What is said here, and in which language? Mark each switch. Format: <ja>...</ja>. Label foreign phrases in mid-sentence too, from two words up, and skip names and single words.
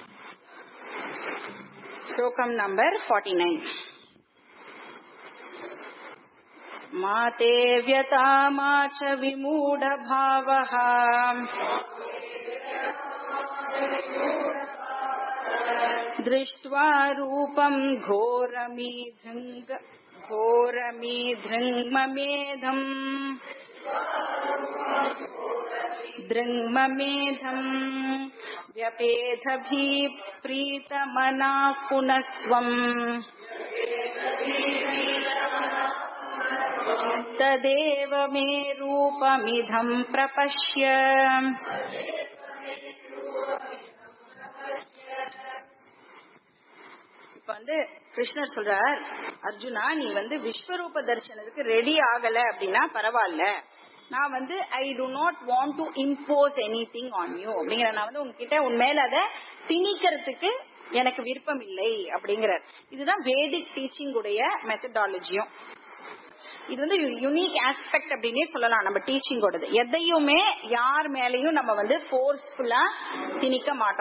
<ta>ஸ்லோகம் நம்பர் 49.</ta> <sa>मा ते व्यथा मा च विमूढ भावः दृष्ट्वा रूपम् घोरमीधृङ्ममेधम् व्यपेधभिः प्रीतमनाः पुनस्त्वम् तदेव मे रूपमिदं प्रपश्य.</sa> <ta>இப்ப கிருஷ்ணர் சொல்றார், அர்ஜுனா நீ விஸ்வரூப தரிசனத்துக்கு ரெடி ஆகல அப்படின்னா பரவாயில்ல, நான்</ta> <en>I do not want to impose anything on you</en> <ta>அப்படிங்கிற, நான் உங்ககிட்ட உன் மேல அதை திணிக்கிறதுக்கு எனக்கு விருப்பம் இல்லை அப்படிங்கிறார். இதுதான்</ta> <en>Vedic teaching</en> <ta>உடைய மெத்தடாலஜியும். இது</ta> <en>unique aspect</en> <ta>அப்படின்னே சொல்லலாம் நம்ம டீச்சிங்கோடது. எதையுமே யார் மேலையும் நம்ம ஃபோர்ஸ்ஃபுல்லா திணிக்க மாட்டோம்.</ta>